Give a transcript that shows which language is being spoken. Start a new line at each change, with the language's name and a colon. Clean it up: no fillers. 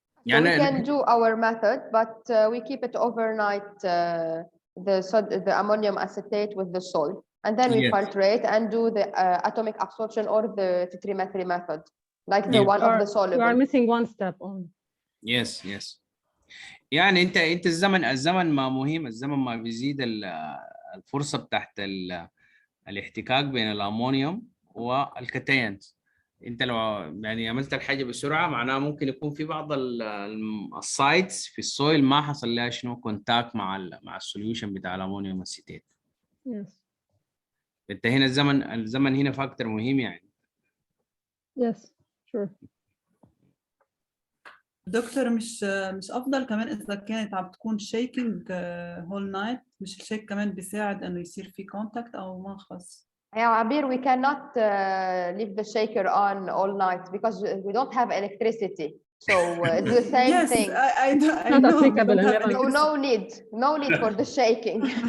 English: So we can do our method, but we keep it overnight, the ammonium acetate with the salt. And then we filtrate and do the atomic absorption or the titrimetry method, like the one of the soluble. You are missing one step on. Yes.
Arabic: يعني انت الزمن ما مهم. الزمن ما بيزيد الفرصه بتاعت الاحتكاك بين الامونيوم والكتينز. انت لو يعني عملت الحاجه بسرعه معناها ممكن يكون في بعض السايتس في السويل ما حصل لها شنو كونتاكت مع السوليوشن بتاع الامونيوم اسيتيت.
English: Yes.
Arabic: انت هنا الزمن هنا فاكتور مهم يعني.
English: Yes, sure.
Arabic: دكتور مش افضل كمان اذا كانت عم تكون
English: Checking whole night?
Arabic: مش الشيك كمان بيساعد انه يصير في كونتاكت او ما خص؟
English: يا Abeer, we cannot leave the shaker on all night because we don't have electricity. So it's the same thing. I know. So no need for the shaking.